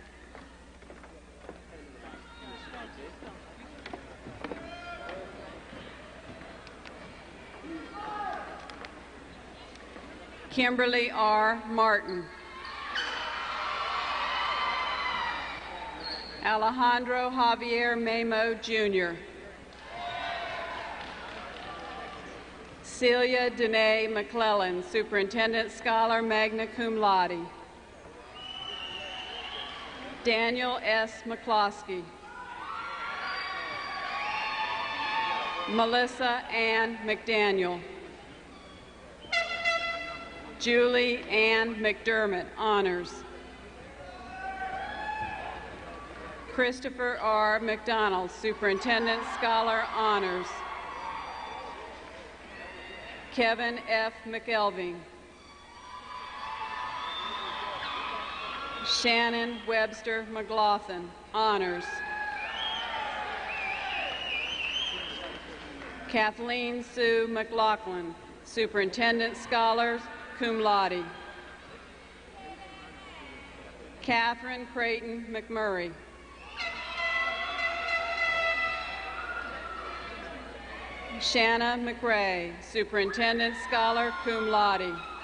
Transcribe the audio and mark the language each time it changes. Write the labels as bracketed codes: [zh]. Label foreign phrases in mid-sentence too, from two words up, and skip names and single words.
[en] Kimberly R. Martin. Alejandro Javier Memo, Jr. Celia Danae McClellan, Superintendent Scholar, [la] Magna Cum Laude. [en] Daniel S. McCloskey. Melissa Ann McDaniel. Julie Ann McDermott, Honors. Christopher R. McDonald, Superintendent Scholar, Honors. Kevin F. McElving. Shannon Webster McLaughlin, Honors. Kathleen Sue McLaughlin, Superintendent Scholars, [la] Cum Laude. [en] Catherine Creighton McMurray. Shanna McRae, Superintendent Scholar, [la] Cum Laude.